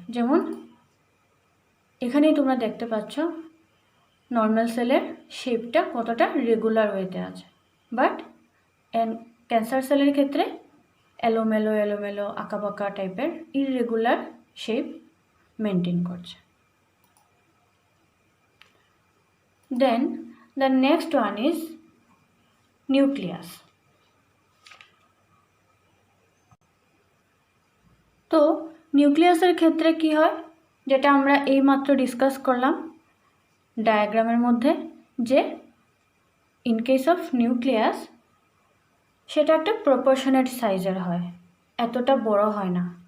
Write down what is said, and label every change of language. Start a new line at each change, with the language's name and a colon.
Bangla: যেমন এখানেই তোমরা দেখতে পাচ্ছ নর্মাল সেলের শেপটা কতটা রেগুলার ওয়েতে আছে, বাট ক্যান্সার সেলের ক্ষেত্রে এলোমেলো এলোমেলো আঁকাবাঁকা টাইপের ইররেগুলার শেপ মেনটেন করছে।
English: Then the next one is nucleus.
Bangla: তো নিউক্লিয়াসের ক্ষেত্রে কি হয়, যেটা আমরা এইমাত্র ডিসকাস করলাম ডায়াগ্রামের মধ্যে, যে ইন কেস অফ নিউক্লিয়াস সেটা একটা প্রপোর্শনেট সাইজের হয়, এতটা বড় হয় না।